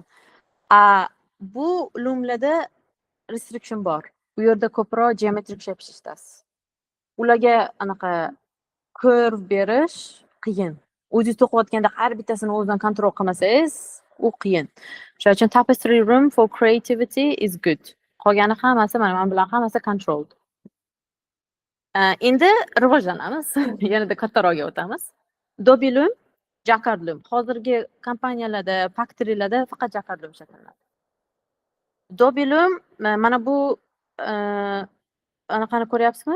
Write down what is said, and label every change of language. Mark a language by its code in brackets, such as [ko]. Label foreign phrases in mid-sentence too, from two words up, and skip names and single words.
[uz] Bu loomlarda restriction bor. Bu yerda ko'proq [en] geometric shape [uz] ishlashasiz. Ularga anaqa curve berish qiyin. O'zingiz to'qiyotganda har bittasini o'zidan kontrol qilmasangiz, u qiyin. Shuning uchun [en] tapestry room for creativity is good. [uz] Qolgani hammasi mana bilan hammasi controlled. Endi rivojlanamiz. Yanada kattaroqga o'tamiz. [en] Dobby loom, jacquard loom. [uz] Hozirgi kompaniyalarda, factorylarda faqat [en] jacquard loom [uz] ishlatiladi. [en] Dobby loom [uz] mana bu anaqani ko'ryapsizmi?